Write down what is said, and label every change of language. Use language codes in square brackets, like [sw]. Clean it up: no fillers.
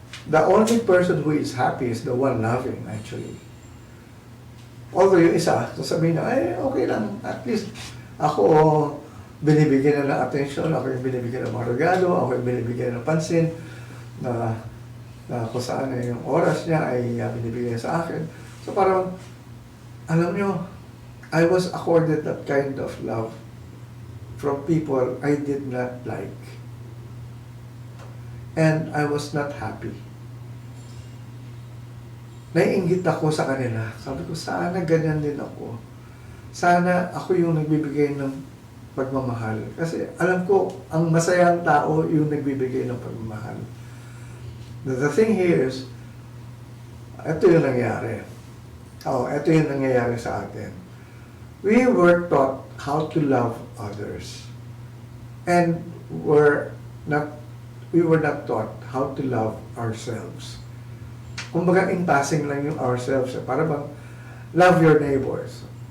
[en] The only person who is happy is the one loving, actually. [tl] Although yung isa, sasabihin na, okay lang, at least ako binibigyan na ng attention, ako yung binibigyan ng mga regalo, ako yung binibigyan ng pansin, na kung saan yung oras niya ay binibigyan sa akin. So parang, alam nyo, [en] I was accorded that kind of love from people I did not like. And I was not happy. [tl] Naiinggit ako sa kanila. Sabi ko, sana ganyan din ako. Sana ako yung nagbibigay ng pagmamahal. Kasi alam ko, ang masayang tao yung nagbibigay ng pagmamahal. [en] The thing here is, [tl] ito yung nangyari. Ito yung nangyayari sa atin. [en] We were taught how to love others. And we were not taught how to love ourselves. [tl] Kumbaga, [en] in passing [tl] lang yung ourselves. Para bang, [en] love your neighbors.